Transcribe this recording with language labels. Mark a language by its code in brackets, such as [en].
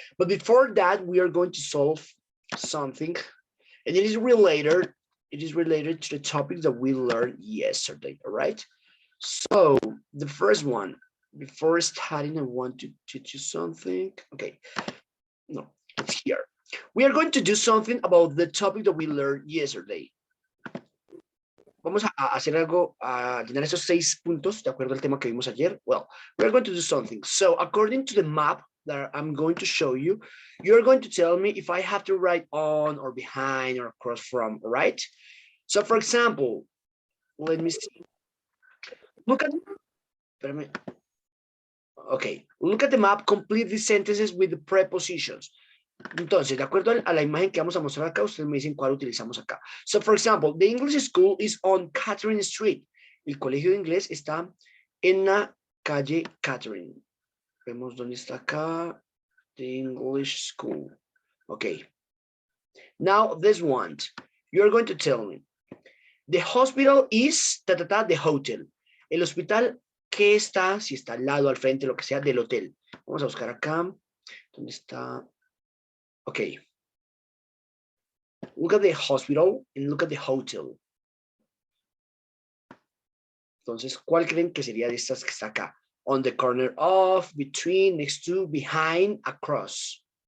[en] But before that, we are going to solve something, and it is related to the topics that we learned yesterday, all right? So the first one, before starting, I want to teach you something. Okay, no, it's here. We are going to do something about the topic that we learned yesterday. [es] Vamos a hacer algo, a llenar esos 6 puntos de acuerdo al tema que vimos ayer. [en] Well, we are going to do something. So according to the map that I'm going to show you, you're going to tell me if I have to write on or behind or across from, right? So for example, let me see. Look at, okay, look at the map, complete these sentences with the prepositions. [es] Entonces, de acuerdo a la imagen que vamos a mostrar acá, ustedes me dicen cuál utilizamos acá. [en] So, for example, the English school is on Catherine Street. [es] El colegio de inglés está en la calle Catherine. Vemos dónde está acá. [en] The English school. Okay. Now, this one. You're going to tell me. The hospital is, the hotel. [es] El hospital, ¿qué está? Si está al lado, al frente, lo que sea, del hotel. Vamos a buscar acá. ¿Dónde está? Okay. [en] Look at the hospital and look at the hotel. [es] Entonces, ¿cuál creen que sería de estas que está acá? [en] On the corner of, between, next to, behind, across.